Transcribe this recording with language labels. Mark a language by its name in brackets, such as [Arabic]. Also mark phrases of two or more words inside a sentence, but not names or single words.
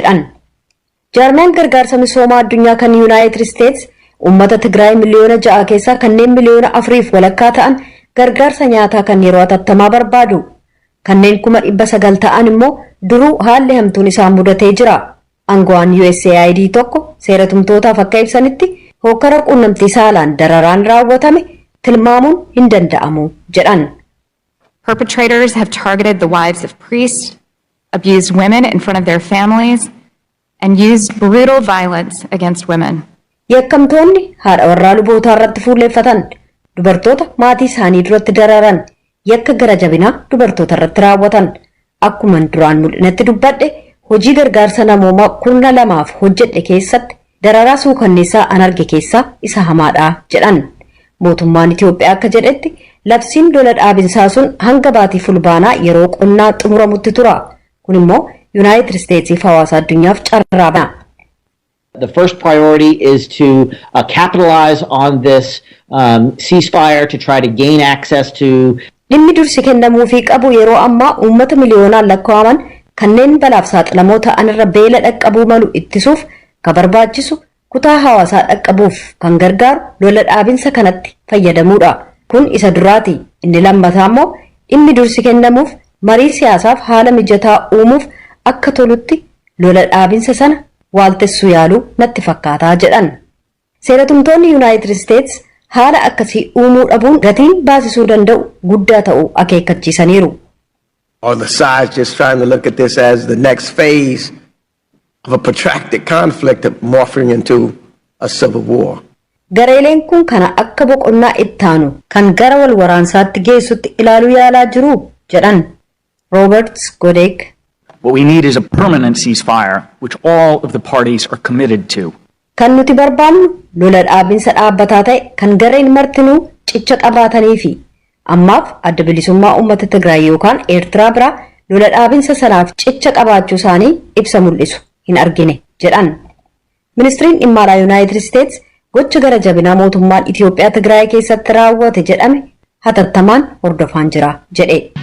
[Oromo] Jaarmiyaan gargaarsa misoomaa addunyaa kan Yuunaayitid Isteetsi Uummata Tigraay miliyoona 6 keessaa kanneen miliyoona 4 walakkaa ta'an gargaarsa nyaataa kan yeroo hatattamaa barbaadu. Kanneen 900,000 ta'an immoo duruu haalli hamtuun isaan mudatee jira. Aangawaan USAID tokko seera tumtootaaf akka ibsanitti hokkara quunnamtii saalaan dararaan raawwatame tilmaamuun hin danda'amu jedhan. [English] Perpetrators have targeted the wives of priests, abused women in front of their families, and used brutal violence against women. [Oromo] Yakkamtoonni haadha warraa lubootaa irratti fuulleeffatan, dubartoota maatii isaanii duratti dararan, yakka gara jabinaa dubartoota irratti raawwatan. Akkuma duraan mul'inatti dubbadhe hojii gargaarsa namoomaa 12 hojjedhe keessatti dararaa suukanneessaa an arge keessaa isa hamaadha jedhan. Mootummaan Itoophiyaa akka jedhetti labsiin lola dhaabinsaa sun hanga baatii fulbaanaa yeroo qonnaa xumuramutti tura. Kun immoo United States fi hawaasa addunyaaf carraa bana. [English] The first priority is to capitalize on this ceasefire to try to gain access to. [Oromo] Dhimmi dursi kennamuufii qabu yeroo ammaa uummata miliyoonaan lakkaa'aman kanneen balaaf saaxilamoo ta'an irra beela dhaqqabuu malu ittisuuf kan barbaachisu kutaa hawaasaa dhaqqabuuf kan gargaaru lola dhaabinsa kanatti fayyadamuudha. Kun isa duraati. Inni lammataa immoo dhimmi dursi kennamuuf marii siyaasaaf haala mijataa uumuuf akka tolutti lola dhaabinsa sana waaltessuu yaaluu natti fakkaataa jedhan. Seeratumtoonni United States haala akkasii uumuu dhabuun gatiin baasisuu danda'u guddaa ta'uu akeekkachiisaniiru. [English] On the side just trying to look at this as the next phase of a protracted conflict morphing into a civil war. [Oromo] Gareeleen kun kana akka boqonnaa ittaanu kan gara wal waraansaatti geessutti ilaaluu yaalaa jiru jedhan Roberts Godek. [English] What we need is a permanent ceasefire which all of the parties are committed to. [Oromo] Kan nuti barbaannu lola dhaabinsa dhaabbataa ta'e kan gareen martinuu cicha qabaatanii fi ammaaf adda bilisummaa uummata Tigraay yookaan Eertiraa biraa lola dhaabinsa sanaaf cicha qabaachuu isaanii ibsa mul'isu hin argine jedhan. Ministiriin dhimma alaa United States gocha gara jabinaa mootummaan Itoophiyaa Tigraay keessatti raawwate jedhame hatattamaan hordofaa jira jedhe.